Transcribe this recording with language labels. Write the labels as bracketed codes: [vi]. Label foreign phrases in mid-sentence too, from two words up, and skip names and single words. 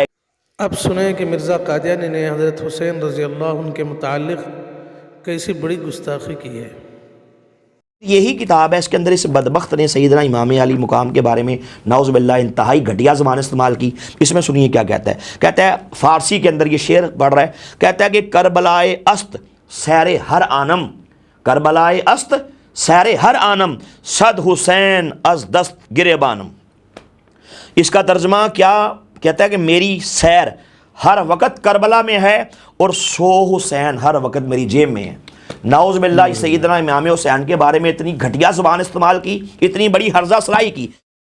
[ur] اب سنیں کہ مرزا قادیانی نے حضرت حسین [ar] رضی اللہ عنہ [ur] کے متعلق کیسی بڑی گستاخی کی ہے۔ یہی کتاب ہے، اس کے اندر اس بدبخت نے سیدنا امام علی مقام کے بارے میں [ar] نعوذ باللہ [ur] انتہائی گھٹیا زبان استعمال کی۔ اس میں سنیے کیا کہتا ہے، کہتا ہے فارسی کے اندر یہ شعر پڑھ رہا ہے، کہتا ہے کہ [fa] کربلائے است سیر ہر آنم، کربلائے است سیر ہر آنم صد حسین از دست گریبانم۔ [ur] اس کا ترجمہ کیا کہتا ہے کہ میری سیر ہر وقت کربلا میں ہے اور 100 حسین ہر وقت میری جیب میں ہے۔ [ar] نعوذ باللہ [ur] سیدنا امام حسین کے بارے میں اتنی گھٹیا زبان استعمال کی، اتنی بڑی ہرزہ سرائی کی۔